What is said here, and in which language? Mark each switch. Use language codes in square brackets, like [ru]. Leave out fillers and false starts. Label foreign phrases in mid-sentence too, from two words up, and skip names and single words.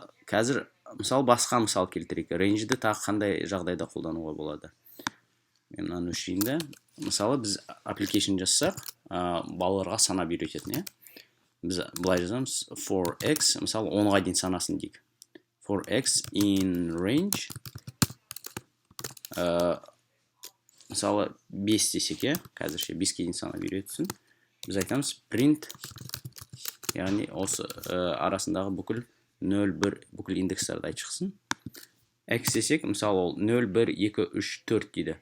[kk] Қазір мысалы басқа мысал келтірейік. Range'ді тағы қандай жағдайда қолдануға болады? Мен мынаны өшірейін де. Мысалы біз application жазсақ, балаларға санап үйрететін, біз былай жазамыз [en] for x, [kk] мысалы 10-ға дейін санасын дейік. [en] For x in range, [kk] мысалы 5 десек, қазірше 5-ке дейін санап үйретсін. Біз айтамыз print, яғни осы арасындағы бүкіл 0, 1 бүкіл индекстарды айтып шықсын. X десек, мысалы ол 0, 1, 2, 3, 4 дейді.